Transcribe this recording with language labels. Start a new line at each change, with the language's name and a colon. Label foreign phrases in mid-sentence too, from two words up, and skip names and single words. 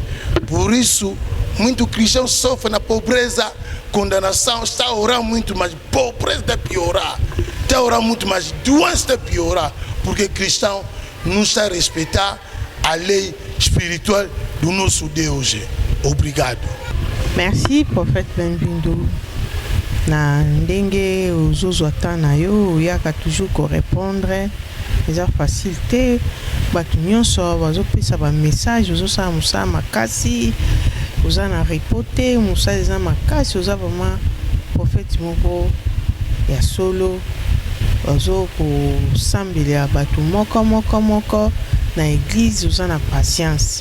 Portuguese: Por isso, muito cristão sofre na pobreza, condenação, está orando muito, mas pobreza está piorar, está orando muito, mas doença está piorar, porque cristão não está a respeitar a lei espiritual do nosso Deus. Obrigado.
French: Merci, prophète
Lingala: Benvindo. Na ndenge ozozwata na yo oyaka toujours korépondre eza facile te. Bato nyonso bazopesa bamessage ozosala mosala makasi, oza na repote mosala eza makasi, oza
French: vraiment prophète
Lingala: moko ya solo, ozokosambela bato moko na église, oza na patience.